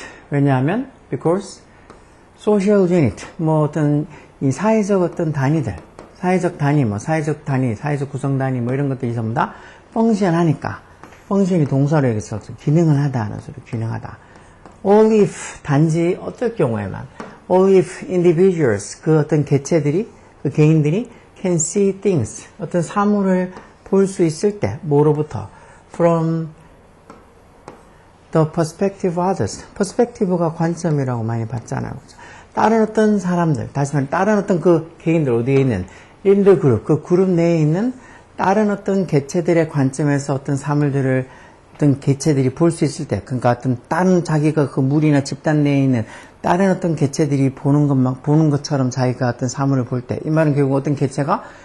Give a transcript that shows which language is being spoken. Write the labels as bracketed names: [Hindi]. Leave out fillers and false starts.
[Korean] 왜냐하면 social unit, 뭐 어떤 이 사회적 어떤 단위들, 사회적 단위, 뭐 사회적 단위, 사회적 구성 단위, 뭐 이런 것들이 전부 다 펑션하니까, 펑션이 동사로 여기서 기능을 하다 하는 소리, 기능하다. [English] Only if, [Korean] 단지 어떨 경우에만, [English] only if individuals, [Korean] 그 어떤 개체들이, 그 개인들이 [English] can see things, [Korean] 어떤 사물을 볼 수 있을 때, 뭐로부터? [English] From the perspective of others. [Korean] perspective가 관점이라고 많이 봤잖아요. 다른 어떤 사람들, 다시 말해 다른 어떤 그 개인들 어디에 있는 [English] in the group, [Korean] 그 그룹 내에 있는 다른 어떤 개체들의 관점에서 어떤 사물들을 어떤 개체들이 볼 수 있을 때, 그러니까 어떤 다른 자기가 그 무리나 집단 내에 있는 다른 어떤 개체들이 보는 것처럼 자기가 어떤 사물을 볼 때, 이 말은 결국 어떤 개체가